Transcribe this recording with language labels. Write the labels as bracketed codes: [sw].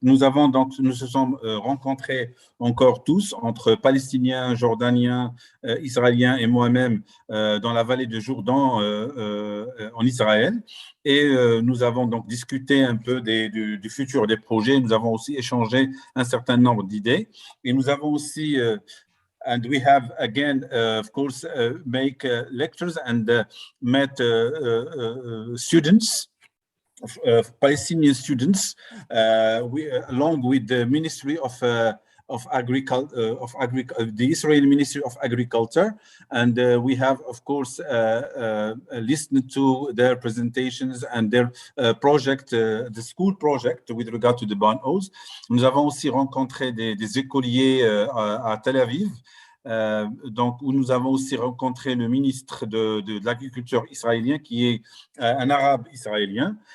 [fr] Nous se sommes rencontrés encore tous, entre Palestiniens, Jordaniens, Israéliens et moi-même, dans la vallée de Jourdain en Israël. Et nous avons donc discuté un peu du futur des projets. Nous avons aussi échangé un certain nombre d'idées. Et nous avons aussi, [en] and we have again, of course, make lectures and met students, Palestinian students, along with the Ministry of Agriculture, the Israeli Ministry of Agriculture, and we have, of course, listened to their presentations and their project, the school project with regard to the barn owls. [fr] Nous avons aussi rencontré des écoliers à Tel Aviv, donc où nous avons aussi rencontré le ministre de l'Agriculture israélien, qui est un arabe israélien.